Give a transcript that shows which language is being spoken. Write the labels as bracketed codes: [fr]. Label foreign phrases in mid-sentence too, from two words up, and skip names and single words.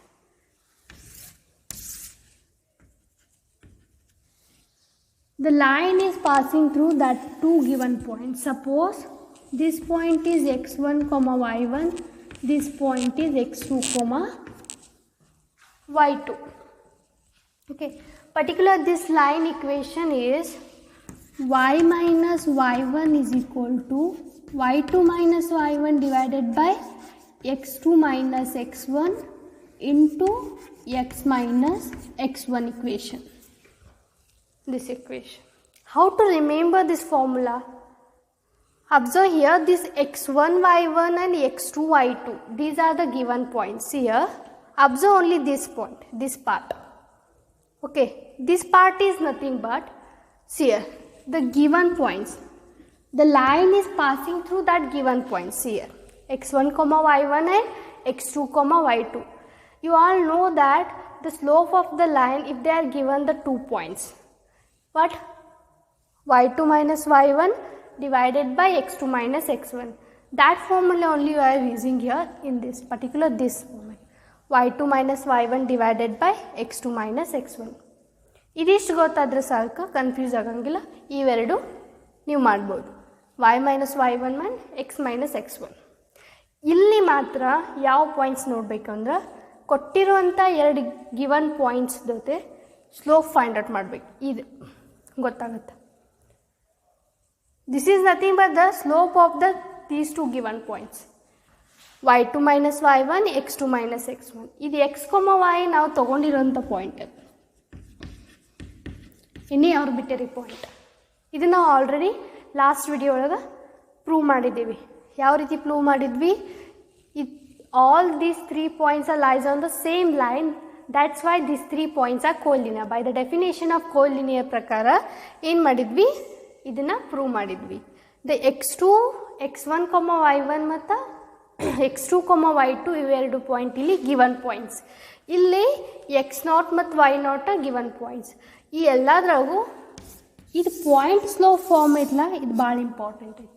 [en] The line is passing through that 2 given points. Suppose this point is x1 comma y1, this point is x2 comma y2. Okay, particular this line equation is y minus y1 is equal to y2 minus y1 divided by x2 minus x1 into x minus x1 equation. This equation. How to remember this formula? Observe here this x1 y1 and x2 y2. These are the given points. Here observe only this point, this part. Okay, this part is nothing but, see here, the given points. The line is passing through that given points here, x1 comma y1 and x2 comma y2. You all know that the slope of the line, if they are given the 2 points, what? y2 minus y1 divided by x2 minus x1. That formula only you are using here in this particular this moment. y2 minus y1 divided by x2 minus x1. [kn] ಇದಿಷ್ಟು ಗೊತ್ತಾದರೆ ಸಾಕು, ಕನ್ಫ್ಯೂಸ್ ಆಗಂಗಿಲ್ಲ. ಇವೆರಡು ನೀವು ಮಾಡ್ಬೋದು, [en] y minus y1 and x minus x1. [kn] ಇಲ್ಲಿ ಮಾತ್ರ ಯಾವ ಪಾಯಿಂಟ್ಸ್ ನೋಡಬೇಕು ಅಂದ್ರೆ ಕೊಟ್ಟಿರುವಂಥ ಎರಡು [en] given points [kn] ಜೊತೆ [en] slope find out [kn] ಮಾಡಬೇಕು. ಇದು ಗೊತ್ತಾಗುತ್ತೆ. [en] This is nothing but the slope of these two given points. y2 minus y1, x2 minus x1. [kn] ಇದು x, y ನಾವು ತಗೊಂಡಿರೋಂಥ ಪಾಯಿಂಟ್, [en] any arbitrary point. [kn] ಇದು ನಾವು [en] already last video [kn] ಒಳಗೆ ಪ್ರೂವ್ ಮಾಡಿದ್ದೀವಿ. ಯಾವ ರೀತಿ ಪ್ರೂವ್ ಮಾಡಿದ್ವಿ? [en] all these 3 points are lies on the same line. That's why these 3 points are collinear. By the definition of collinear [kn] ಪ್ರಕಾರ ಏನು ಮಾಡಿದ್ವಿ? ಇದನ್ನು ಪ್ರೂವ್ ಮಾಡಿದ್ವಿ. ದ x2, x1, y1 ಮತ್ತು x2, y2 ಇವೆರಡು ಪಾಯಿಂಟ್ ಇಲ್ಲಿ [en] given points. [kn] ಇಲ್ಲಿ x0 ಮತ್ತು y0 [en] given points. [kn] ಈ ಎಲ್ಲದ್ರಾಗೂ ಇದು [en] point slope form [kn] ಐತಲ್ಲ, ಇದು ಭಾಳ ಇಂಪಾರ್ಟೆಂಟ್ ಐತಿ.